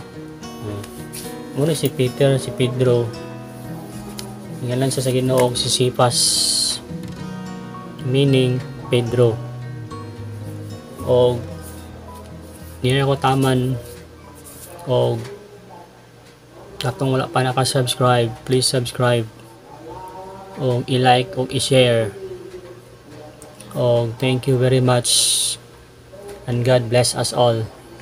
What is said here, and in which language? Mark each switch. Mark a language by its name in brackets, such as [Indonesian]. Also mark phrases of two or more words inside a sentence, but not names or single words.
[Cebuano] Muna si Peter, si Pedro. Ngalan sa Ginoo si Cephas, meaning Pedro. O niya ko taman o katong wala pa naka-subscribe, [English] please subscribe [Cebuano] o i-like o i-share. [English] O thank you very much and God bless us all.